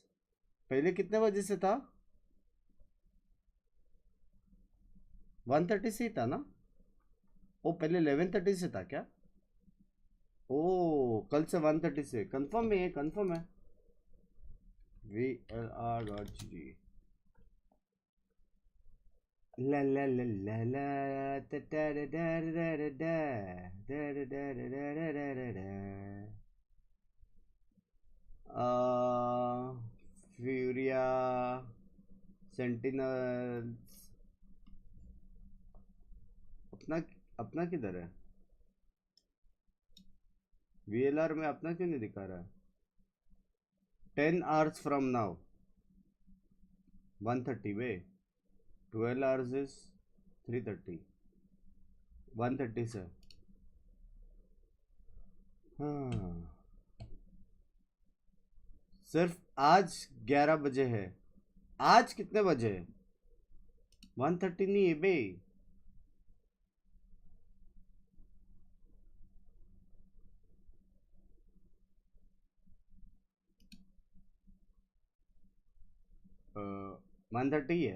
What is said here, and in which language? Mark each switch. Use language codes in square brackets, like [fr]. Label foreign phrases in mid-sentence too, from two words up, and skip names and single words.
[hi] पहले कितने बजे से था? 1:30 से ही था ना? ओ पहले 11:30 से था क्या? ओ कल से 1:30 से। कंफर्म है, ये कंफर्म है। VLR.GG। ला ला ला ला ला ता ता दा दा दा दा दा दा दा दा दा दा दा दा दा। फ्यूरिया, सेंटिनल्स। अपना अपना किधर है? VLR में अपना क्यों नहीं दिखा रहा है? [en] 10 hours from now 1:30 वे, 12 hours is 3:30, 1:30 से। [hi] हाँ, सिर्फ आज 11 बजे है। आज कितने बजे है? 1:30 नहीं है बे। uh, 1:30 है।